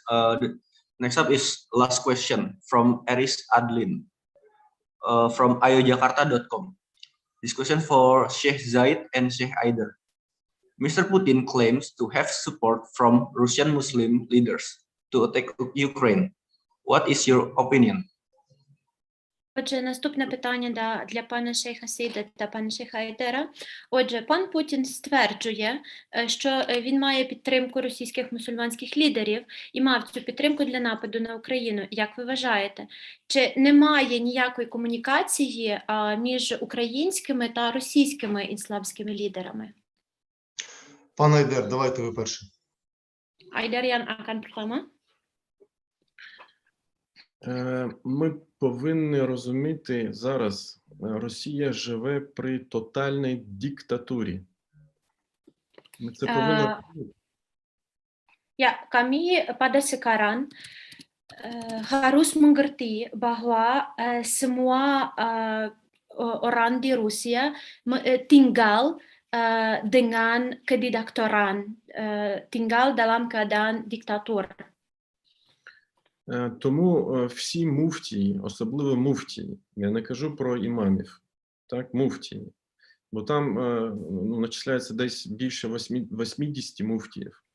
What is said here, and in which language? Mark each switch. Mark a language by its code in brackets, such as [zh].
[en] The next up is last question from Eris Adlin from ayojakarta.com. This question for Sheikh Zaid and Sheikh Aider. Mr. Putin claims to have support from Russian Muslim leaders to attack Ukraine. What is your opinion? [uk] Отже, наступне питання для пана Шейха Сейда та пана Шейха Айдера. Отже, пан Путін стверджує, що він має підтримку російських мусульманських лідерів і мав цю підтримку для нападу на Україну. Як ви вважаєте, чи немає ніякої комунікації між українськими та російськими ісламськими лідерами? Пан Айдер, давайте ви перший. [id] Айдер yang akan pertama. [uk] Ми повинні розуміти зараз, Росія живе при тотальній диктатурі. Ми це повинні розуміти. [id] Ya, kami pada sekarang harus mengerti bahwa semua orang di Rusia tinggal dengan kediktatoran, tinggal dalam keadaan diktator. [uk] Тому всі муфтії, особливо муфтії, я не кажу про імамів, так, муфтії, бо там начисляється десь більше 80 муфтіїв.